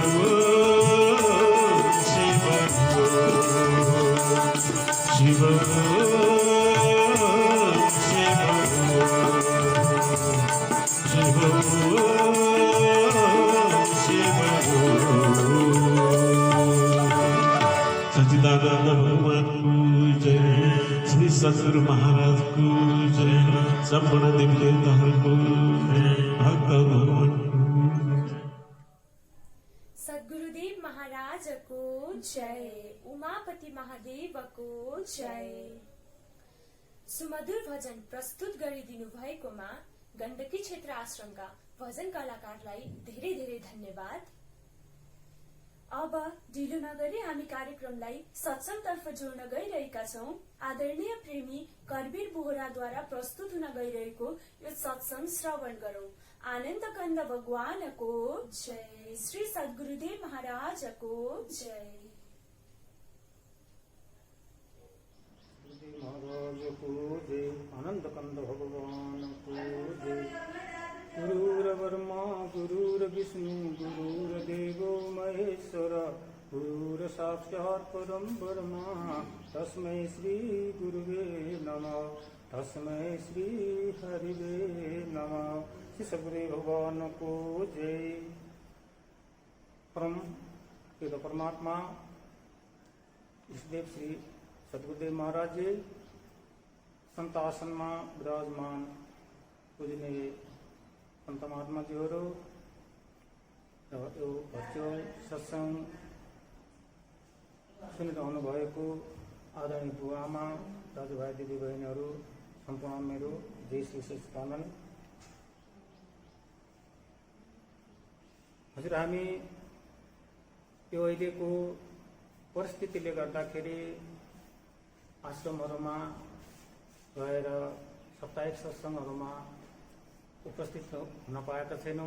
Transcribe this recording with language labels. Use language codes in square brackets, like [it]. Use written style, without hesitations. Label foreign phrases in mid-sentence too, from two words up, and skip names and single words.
[ne] शिव सच्चिदानंद भगवान को जय श्री सद्गुरु महाराज को जय संपूर्ण देवी देवताओं को जय भक्त भगवान को सद्गुरुदेव महाराज को जय उमापति महादेव को जय सुमधुर भजन प्रस्तुत गरिदिनु भएकोमा गण्डकी क्षेत्र आश्रमका भजन कलाकारलाई धेरै धेरै धन्यवाद। अब ढिलो नगरी हामी कार्यक्रमलाई सत्संगतर्फ जोड्न गइरहेका छौं। आदरणीय प्रेमी करवीर बोहराद्वारा प्रस्तुत हुन गइरहेको यो सत्संग श्रवण गरौं। आनन्द कंद भगवानको जय श्री सद्गुरुदेव महाराजको जय। महाराज को जय आनंद कंद भगवान को जय। [sa] गुरुर्ब्रह्मा गुरुर्विष्णु गुरुर्देवो महेश्वर गुरुर साक्षात् परम ब्रह्मा तस्मै श्री गुरुवे नमः तस्मै श्री हरिवे नमः। [ne] श्री सद्गुरुदेव भगवान को जय। परम पिता परमात्मा ईष्टदेव श्री सद्गुरुदेव महाराज जी संत आसन में विराजमान पूजनीय संत महात्मा जीहरू र यो भर्चुअल सत्संग सुनिरहनु भएको आदरणीय बुवा आमा दाजुभाइ दिदीबहिनीहरू सम्पूर्ण मेरो जय श्री सच्चिदानन्द। हजुर हामी यो अहिलेको परिस्थितिले गर्दाखेरि आश्रमहरूमा रहेर साप्ताहिक सत्सङ्गहरूमा उपस्थित हुन पाएका छैनौँ।